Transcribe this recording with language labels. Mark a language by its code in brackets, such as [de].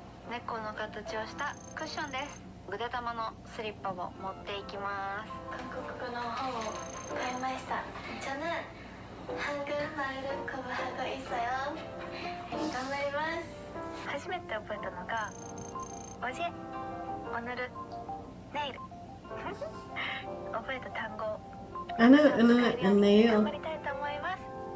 [ja] 猫の形をしたクッションです。ぐで玉のスリッパを持っていきます。韓国語の本を買いました。 [ko] 저는 한국말을 공부하고 있어요. [ja] 頑張ります。初めて覚えたのが [ko] 어제、오늘、내일。 [ja] 覚えた単語。 I know, and nail. 頑張りたいと思います。